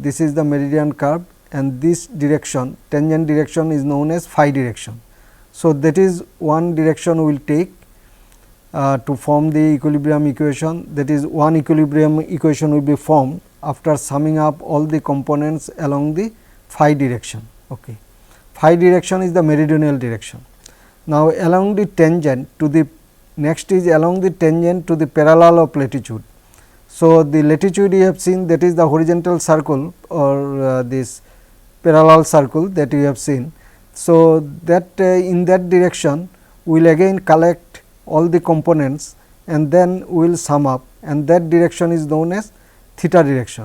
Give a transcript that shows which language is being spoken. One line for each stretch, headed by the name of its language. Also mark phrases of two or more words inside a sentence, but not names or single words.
English: This is the meridian curve, and this direction, tangent direction, is known as phi direction. So, that is one direction we will take to form the equilibrium equation, that is one equilibrium equation will be formed after summing up all the components along the phi direction. Okay. Phi direction is the meridional direction. Now, along the tangent to the next is along the tangent to the parallel of latitude. So, the latitude you have seen, that is the horizontal circle or this parallel circle that you have seen. So, that in that direction we will again collect all the components and then we will sum up, and that direction is known as theta direction.